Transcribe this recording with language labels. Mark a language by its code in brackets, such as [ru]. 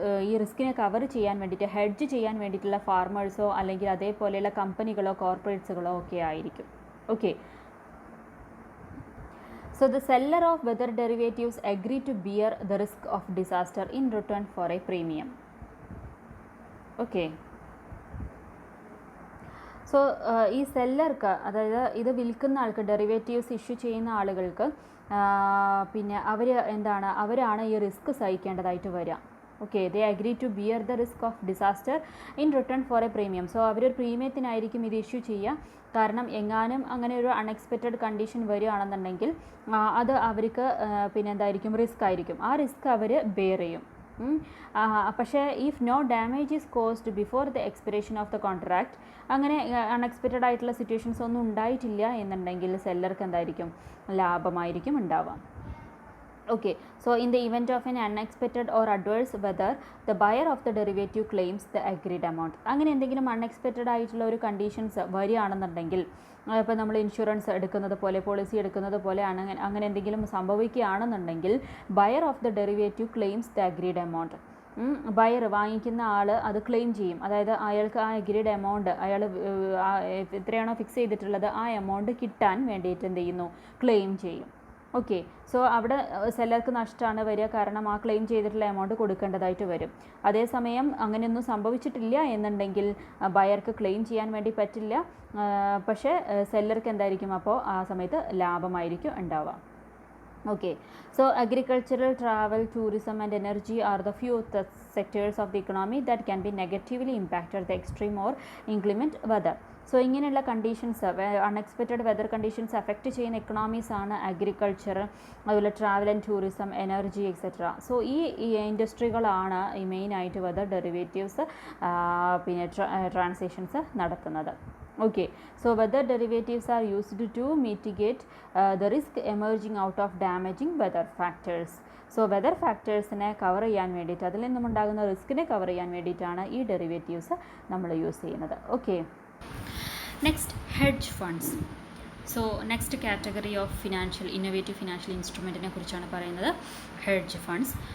[ml] ഈ റിസ്കിനെ കവർ ചെയ്യാൻ വേണ്ടിയിട്ട്, ഹെഡ്ജ് ചെയ്യാൻ വേണ്ടിയിട്ടുള്ള ഫാർമേഴ്സോ അല്ലെങ്കിൽ അതേപോലെയുള്ള കമ്പനികളോ കോർപ്പറേറ്റ്സുകളോ ഒക്കെ ആയിരിക്കും. [en] Okay, so the seller of weather derivatives agree to bear the risk of disaster in return for a premium. [ml] Okay, so ഈ സെല്ലർക്ക്, അതായത് ഇത് വിൽക്കുന്ന ആൾക്ക്, ഡെറിവേറ്റീവ്സ് ഇഷ്യൂ ചെയ്യുന്ന ആളുകൾക്ക് പിന്നെ അവരാണ് ഈ റിസ്ക് സഹിക്കേണ്ടതായിട്ട് വരിക. [en] Okay, they agree to bear the risk of disaster in return for a premium. [ml] So അവരൊരു പ്രീമിയത്തിനായിരിക്കും ഇത് ഇഷ്യൂ ചെയ്യുക. കാരണം എങ്ങാനും അങ്ങനെ ഒരു അൺഎക്സ്പെക്റ്റഡ് കണ്ടീഷൻ വരികയാണെന്നുണ്ടെങ്കിൽ അത് അവർക്ക് പിന്നെ എന്തായിരിക്കും, റിസ്ക് ആയിരിക്കും. ആ റിസ്ക് അവർ ബെയർ ചെയ്യും. പക്ഷേ [en] if no damage is caused before the expiration of the contract, [ml] അങ്ങനെ അൺഎക്സ്പെക്റ്റഡ് ആയിട്ടുള്ള സിറ്റുവേഷൻസ് ഒന്നും ഉണ്ടായിട്ടില്ല എന്നുണ്ടെങ്കിൽ സെല്ലർക്ക് എന്തായിരിക്കും, ലാഭമായിരിക്കും ഉണ്ടാവുക. [en] Okay, so in the event of an unexpected or adverse weather, the buyer of the derivative claims the agreed amount. [ml] അങ്ങനെ എന്തെങ്കിലും unexpected ആയിട്ടുള്ള ഒരു കണ്ടീഷൻസ് വരികയാണെന്നുണ്ടെങ്കിൽ, ഇപ്പോൾ നമ്മൾ ഇൻഷുറൻസ് എടുക്കുന്നത് പോലെ, പോളിസി എടുക്കുന്നത് പോലെ അങ്ങനെ എന്തെങ്കിലും സംഭവിക്കുകയാണെന്നുണ്ടെങ്കിൽ, [en] Buyer of the derivative claims the agreed amount. [ml] Buyer, വാങ്ങിക്കുന്ന ആൾ അത് ക്ലെയിം ചെയ്യും. അതായത് അയാൾക്ക് ആ അഗ്രീഡ് എമൗണ്ട്, അയാൾ എത്രയാണോ ഫിക്സ് ചെയ്തിട്ടുള്ളത് ആ എമൗണ്ട് കിട്ടാൻ വേണ്ടിയിട്ട് എന്ത് ചെയ്യുന്നു, ക്ലെയിം ചെയ്യും. ഓക്കെ, സോ അവിടെ സെല്ലർക്ക് നഷ്ടമാണ് വരിക, കാരണം ആ ക്ലെയിം ചെയ്തിട്ടുള്ള എമൗണ്ട് കൊടുക്കേണ്ടതായിട്ട് വരും. അതേസമയം അങ്ങനെയൊന്നും സംഭവിച്ചിട്ടില്ല എന്നുണ്ടെങ്കിൽ ബയർക്ക് ക്ലെയിം ചെയ്യാൻ വേണ്ടി പറ്റില്ല. പക്ഷേ സെല്ലർക്ക് എന്തായിരിക്കും, അപ്പോൾ ആ സമയത്ത് ലാഭമായിരിക്കും ഉണ്ടാവുക. [en] Okay, so agricultural, travel, tourism and energy are the few sectors of the economy that can be negatively impacted the extreme or inclement weather. [ml] So ഇങ്ങനെയുള്ള conditions, unexpected weather conditions affect ചെയ്യുന്ന എക്കണോമീസ് ആണ് agriculture, അതുപോലെ travel and tourism, energy etcetera. So ഈ ഇൻഡസ്ട്രികളാണ് ഈ മെയിനായിട്ട് weather derivatives പിന്നെ transactions നടത്തുന്നത്. [en] Okay, so weather derivatives are used to mitigate the risk emerging out of damaging weather factors. [ml] So weather ഫാക്ടേഴ്സിനെ cover ചെയ്യാൻ വേണ്ടിയിട്ട്, അതിൽ നിന്നുണ്ടാകുന്ന റിസ്കിനെ കവർ ചെയ്യാൻ വേണ്ടിയിട്ടാണ് ഈ ഡെറിവേറ്റീവ്സ് നമ്മൾ യൂസ് ചെയ്യുന്നത്. Okay, next hedge funds. So next category of innovative financial ഇൻസ്ട്രുമെൻറ്റിനെ കുറിച്ചാണ് പറയുന്നത്, ഹെഡ്ജ് ഫണ്ട്സ്.